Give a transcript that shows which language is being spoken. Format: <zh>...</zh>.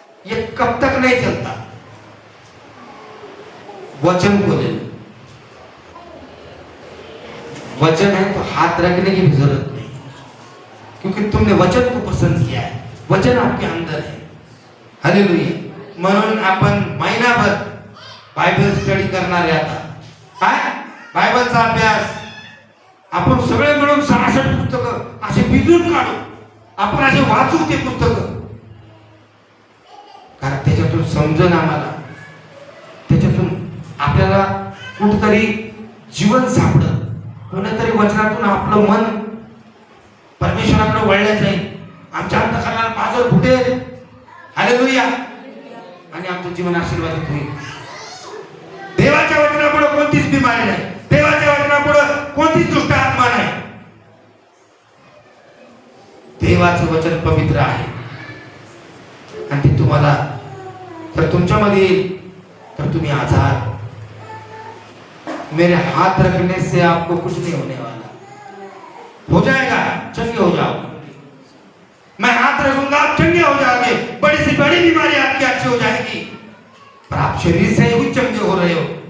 <hi>ये कब तक नहीं चलता? वचन को ले लो। वचन है तो हाथ रखने की भी जरूरत नहीं, क्योंकि तुमने वचन को पसंद किया है, वचन आपके अंदर है। हालेलुया।</hi> <mr>म्हणून आपण महिनाभर बायबल स्टडी करणार आहे आता। काय बायबलचा अभ्यास आपण सगळे मिळून 66 पुस्तकं असे बिजून काढू, आपण असे वाचू ते पुस्तकं, कारण त्याच्यातून समजून आम्हाला, त्याच्यातून आपल्याला कुठतरी जीवन सापडलं, कोणतरी वचनातून आपलं मन परमेश्वराकडे वळलं जाईल, आमच्या अंतःकरणाला पाझर फुटेल। हालेलुया। आणि आमचं जीवन आशीर्वादित होईल। देवाच्या वचनापुढे कोणतीच बिमारी नाही, देवाच्या वचनापुढे कोणतीच दुष्ट आत्मा नाही। देवाचं वचन पवित्र आहे आणि ते तुम्हाला जर तुमच्यामध्ये येईल तर तुम्ही आजाद।</mr> <hi>मेरे हाथ रखने से आपको कुछ नहीं होने वाला, हो जाएगा, चंगे हो जाओगे। मैं हाथ रखूंगा, आप चंगे हो जाओगे। बड़ी से बड़ी बीमारी आपकी अच्छी हो जाएगी, पर आप शरीर से ही चंगे हो रहे हो।</hi>